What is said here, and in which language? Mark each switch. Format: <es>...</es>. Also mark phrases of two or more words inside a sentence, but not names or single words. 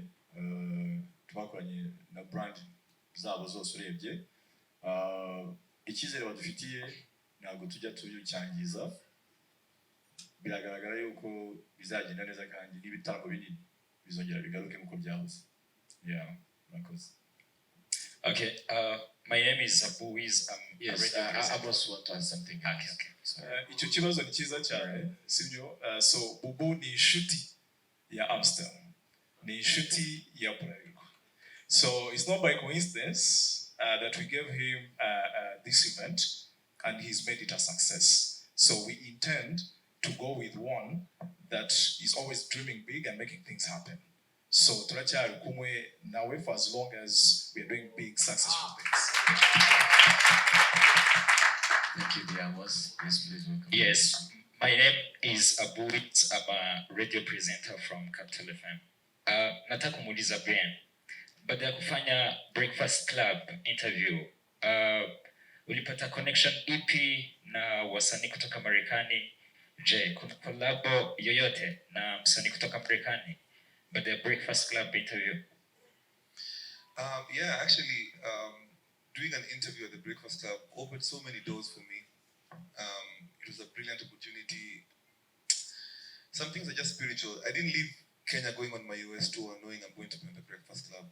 <rw>Twakoranye na brand zabo zose urebye. Icyizere badufitiye ntabwo tujya tuyucyangiza. Biragaragara yuko bizagenda neza kandi n'ibitaramo binini bizongera bigaruke nk'uko byahoze. Yeah, urakoze.</rw> <en>Okay, my name is Abu Wiz. Yes, I also want to add something. Okay.</en> <rw>Icyo kibazo ni cyiza cyane, sibyo? So Bubu ni inshuti ya Amstel, ni inshuti ya Bralirwa.</rw> <en>So it's not by coincidence that we gave him this event and he's made it a success. So we intend to go with one that is always dreaming big and making things happen. So</en> <rw>turacyari kumwe nawe</rw> <en>for as long as we are doing big successful things. Thank you, Diamos. Yes, please welcome. Yes, my name is Abu Wiz. I'm a radio presenter from Capital FM.</en> <sw>Nataka kumuuliza Brian, baada ya kufanya Breakfast Club interview, ulipata connection ipi na wasanii kutoka Marekani? Je, kuna collabo yoyote na msanii kutoka Marekani baada ya Breakfast Club interview?</sw> <en>Yeah, actually, doing an interview at the Breakfast Club opened so many doors for me. It was a brilliant opportunity. Some things are just spiritual. I didn't leave Kenya going on my US tour knowing I'm going to be on the Breakfast Club.</en>